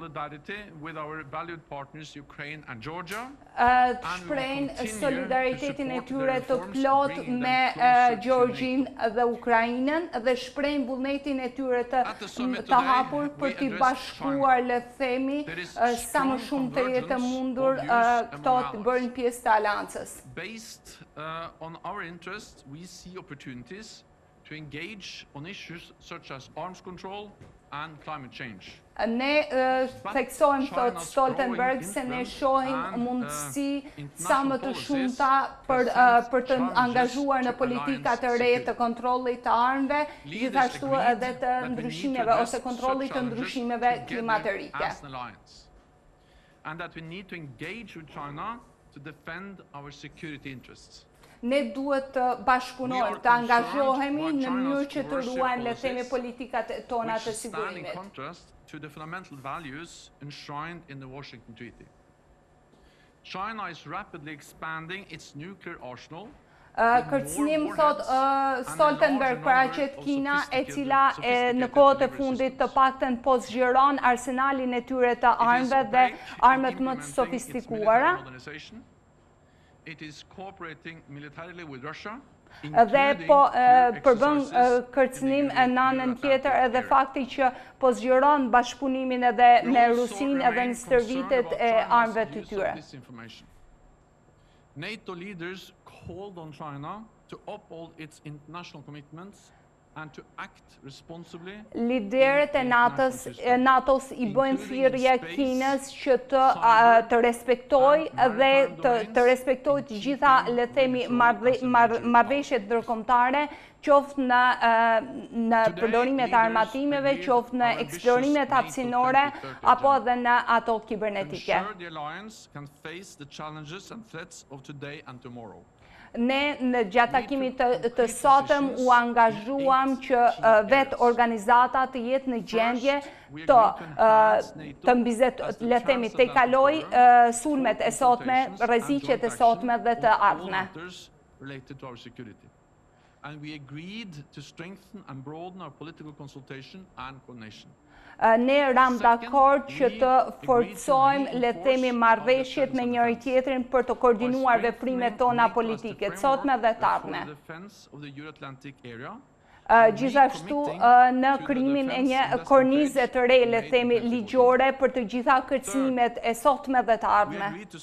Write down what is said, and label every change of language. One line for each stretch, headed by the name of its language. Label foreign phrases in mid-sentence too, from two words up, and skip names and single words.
Albanian: Shprehnë solidaritetin e tyre të plot me Gjeorgjinë dhe Ukrainën dhe shprehnë vullnetin e tyre të hapur për t'i bashkuar le themi sa më shumë të jetë mundur këto të bëjnë pjesë të aleancës.
English: Based on our interests, we see opportunities to engage on issues such as arms control and climate change.
Albanian: Ne theksojmë, thot Stoltenberg, se ne shohim mundësi sa më të shumta për të angazhuar në politika të re të kontrollit të armëve, gjithashtu edhe të ndryshimeve ose kontrollit të ndryshimeve klimatike.
English: And that we need to engage with China to defend our security interests.
Albanian: Ne duhet të bashkëpunojmë, të angazhohemi në mënyrë që të ruajmë le themi politikat tona të sigurimit.
English: In contrast to the fundamental values enshrined in the Washington Treaty. China is rapidly expanding its nuclear arsenal.
Albanian: Kërcënim, thot Stoltenberg, paraqet Kina, e cila në kohët e fundit të paktën po zgjeron arsenalin e tyre të armëve dhe armët më të sofistikuara.
English: It is cooperating militarily with Russia.
Albanian: Dhe po përbën kërcënim në anën tjetër edhe fakti që po zgjeron bashkëpunimin edhe me Rusinë edhe në stërvitet e armëve të tyre.
English: NATO leaders called on China to uphold its international commitments and to act responsibly.
Albanian: Liderët e NATO-s i bëjnë thirrje Kinës që të respektojë dhe të respektojë të gjitha le themi marrëveshjet ndërkombëtare, qoftë në përdorimet e armatimeve, qoftë në eksplorimet hapësinore apo edhe në ato kibernetike. Ne në gjatë takimit të sotëm u angazhuam që vetë organizata të jetë në gjendje të mbizet, le themi, të i kaloj sulmet e sotme, rreziqet e sotme dhe të ardhme.
English: And we agreed to strengthen and broaden our political consultation and coordination.
Albanian: Ne ram dakord që të forcojmë le themi marrëveshjet me njëri tjetrin për të koordinuar veprimet tona politike, të sotme dhe të ardhme. Gjithashtu në krijimin e një kornize të re, le themi ligjore për të gjitha kërcënimet e sotme dhe të ardhme.